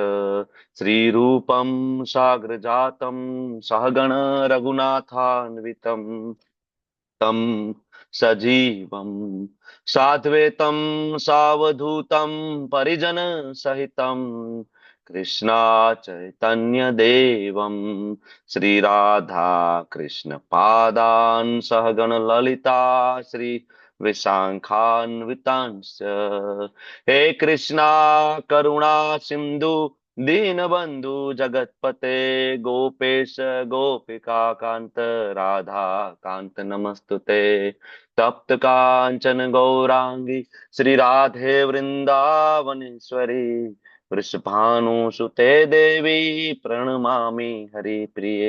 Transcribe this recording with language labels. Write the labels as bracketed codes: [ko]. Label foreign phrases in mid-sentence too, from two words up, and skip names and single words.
[sa] श्रीरूपम साग्रजातम सहगण रघुनाथान्वितम तम सजीवम साद्वैतम सावधूतम परिजन सहितम कृष्णा चैतन्य देवम श्री राधा कृष्ण पादान सहगण ललिता श्री विशाखान्वितांश्च. हे कृष्णा करुणा सिंधु दीनबंधु जगतपते गोपेश गोपिका कांत राधा कांत नमस्तुते. तप्त कांचन गौरांगी श्री राधे वृंदावनेश्वरी वृषभानुसुते देवी प्रणमामि हरिप्रिये.